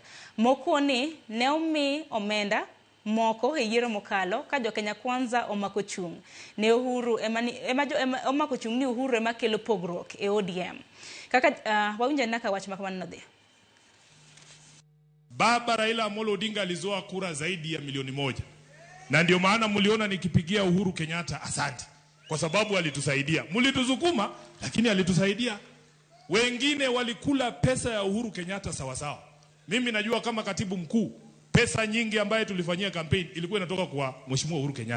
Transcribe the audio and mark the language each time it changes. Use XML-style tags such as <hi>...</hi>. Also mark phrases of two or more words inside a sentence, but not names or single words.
<luo>Moko ni ne omi omenda moko e yiero mokalo ka jo Kenya Kwanza omako chung. Ne Uhuru omako chung ni Uhuru ema kelo pogruok e ODM. Kaka wawinja naka wach makamano dhi.</luo> <sw>Baba Raila Amolo Odinga alizoa kura zaidi ya milioni 1. Na ndio maana mliona nikipigia Uhuru Kenyatta asante. Kwa sababu alitusaidia. Mlituzukuma lakini alitusaidia. Wengine walikula pesa ya Uhuru Kenyatta sawa. Mimi najua kama katibu mkuu pesa nyingi ambaye tulifanyia campaign ilikuwa inatoka kwa Mheshimiwa Uhuru Kenyatta.</sw>